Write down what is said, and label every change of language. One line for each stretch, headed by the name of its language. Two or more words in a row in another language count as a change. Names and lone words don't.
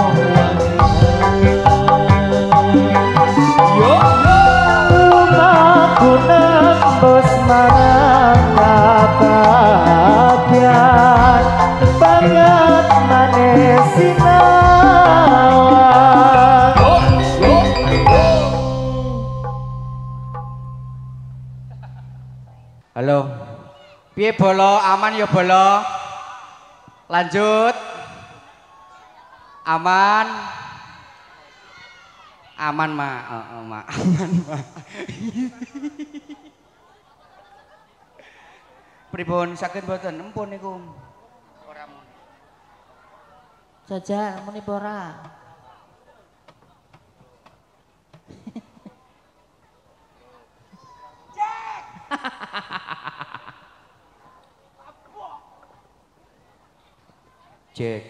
Javanese: rumahku nembus marang kebahagiaan banget manis sinawan Halo. Piye bolo? Aman ya bolo? Lanjut. Aman. Aman, Ma. Ma. Aman, Ma. Pripun saged mboten empun niku? Ora mun. Saja muni ora. Cek.